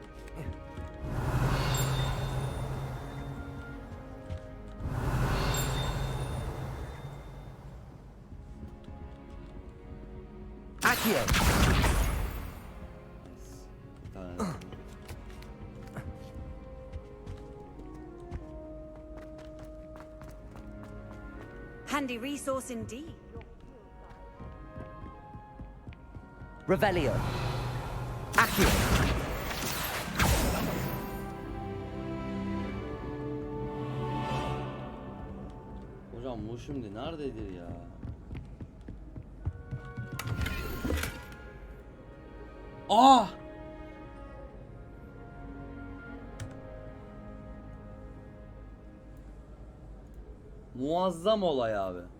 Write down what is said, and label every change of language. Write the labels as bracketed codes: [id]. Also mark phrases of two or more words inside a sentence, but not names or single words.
[tr] Accio! [en] Handy resource indeed. [tr] Revelio. Accio! Hocam bu şimdi nerededir ya? Ah! Muazzam olay abi.